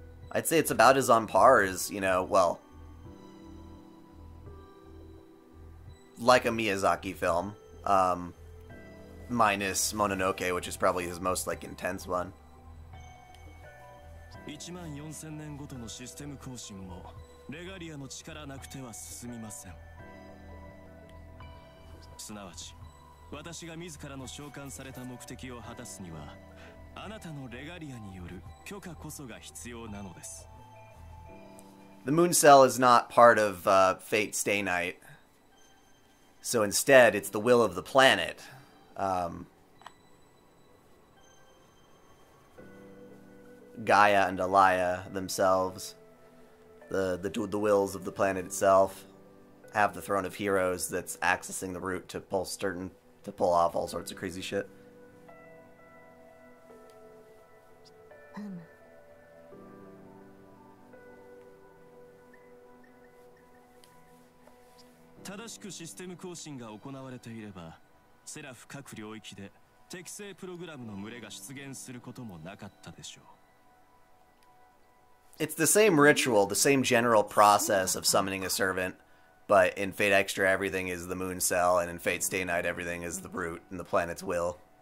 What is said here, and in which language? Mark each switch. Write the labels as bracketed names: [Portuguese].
[English] I'd say it's about as on par as, like a Miyazaki film, minus Mononoke, which is probably his most, intense one. [Japanese] 14000年ごとのシステム更新もレガリアの力なくては進みません。すなわち、私が自らの召喚された目的を果たすには、あなたのレガリアによる許可こそが必要なのです。 [English] The Moon Cell is not part of Fate Stay Night. So instead, it's the will of the planet. Gaia and Alaya themselves, the wills of the planet itself, have the Throne of Heroes that's accessing the root to pull off all sorts of crazy shit. [Japanese] 正しくシステム更新が行われていれば、セラフ各領域で適正プログラムの群れが出現することもなかったでしょう。 [English] It's the same ritual, the same general process of summoning a servant, but in Fate Extra everything is the Moon Cell, and in Fate Stay Night everything is the root and the planet's will.